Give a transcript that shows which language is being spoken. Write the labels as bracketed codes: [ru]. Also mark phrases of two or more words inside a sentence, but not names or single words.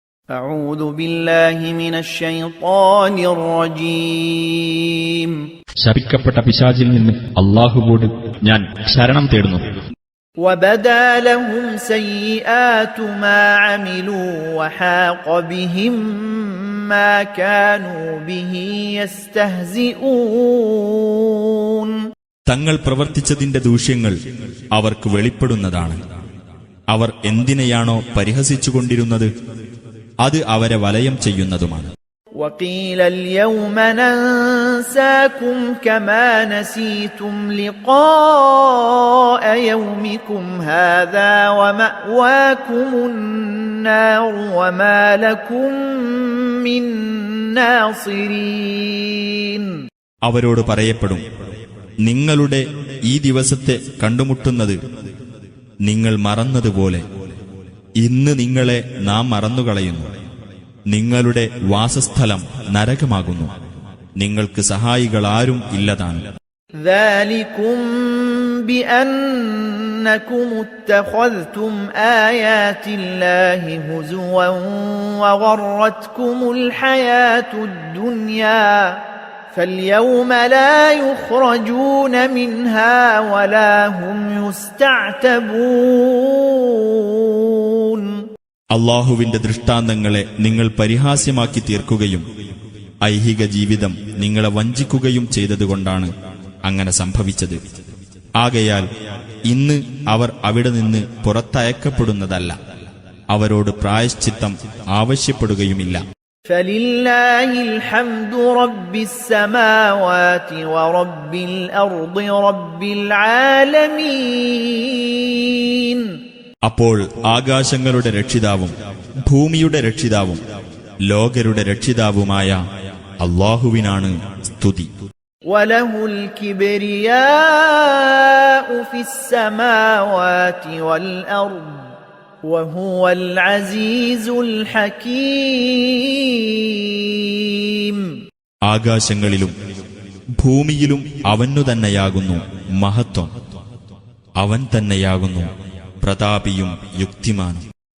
[ar] أعوذ بالله من الشيطان الرجيم [ml] ശപിക്കപ്പെട്ട പിശാചിൽ നിന്ന് അല്ലാഹുവോട് ഞാൻ ശരണം തേടുന്നു. [ar] وبدا لهم سيئات ما عملوا وحاق بهم ما كانوا به يستهزئون. [ml] തങ്ങൾ പ്രവർത്തിച്ചതിന്റെ ദൂഷ്യങ്ങൾ അവർക്ക് വെളിപ്പെടുന്നതാണ്. അവർ എന്തിനെയാണോ പരിഹസിച്ചുകൊണ്ടിരുന്നത് അത് അവരെ വലയം ചെയ്യുന്നതുമാണ്. [ar] وقيل اليوم ننساكم كما نسيتم لقاء يومكم هذا ومأواكم النار وما لكم من ناصرين. [ml] അവരോട് പറയപ്പെടും, നിങ്ങളുടെ ഈ ദിവസത്തെ കണ്ടുമുട്ടുന്നത് നിങ്ങൾ മറന്നതുപോലെ ഇന്ന് നിങ്ങളെ നാം മറന്നുകളയുന്നു. നിങ്ങളുടെ വാസസ്ഥലം നരകമാകുന്നു. നിങ്ങൾക്ക് സഹായികളാരും ഇല്ലതാണ്. [ar] ذلكم بأنكم اتخذتم آيات الله هزوا وغرتكم الحياة الدنيا فاليوم لا يخرجون منها ولا هم يستعتبون. [ml] അല്ലാഹുവിന്റെ ദൃഷ്ടാന്തങ്ങളെ നിങ്ങൾ പരിഹാസ്യമാക്കി തീർക്കുകയും ഐഹിക ജീവിതം നിങ്ങളെ വഞ്ചിക്കുകയും ചെയ്തതുകൊണ്ടാണ് അങ്ങനെ സംഭവിച്ചത്. ആകയാൽ ഇന്ന് അവർ അവിടെ നിന്ന് പുറത്തയക്കപ്പെടുന്നതല്ല. അവരോട് പ്രായശ്ചിത്തം ആവശ്യപ്പെടുകയുമില്ല. [ar] فلله الحمد رب السماوات ورب الأرض رب العالمين. [ml] അപ്പോൾ ആകാശങ്ങളുടെ രക്ഷിതാവും ഭൂമിയുടെ രക്ഷിതാവും ലോകരുടെ രക്ഷിതാവുമായ അല്ലാഹുവിനാണ് സ്തുതി. [ar] وله الكبرياء في السماوات والأرض وهو العزيز الحكيم. [ml] ആകാശങ്ങളിലും ഭൂമിയിലും അവനു തന്നെയാകുന്നു മഹത്വം. അവൻ തന്നെയാകുന്നു പ്രതാപിയും യുക്തിമാനും.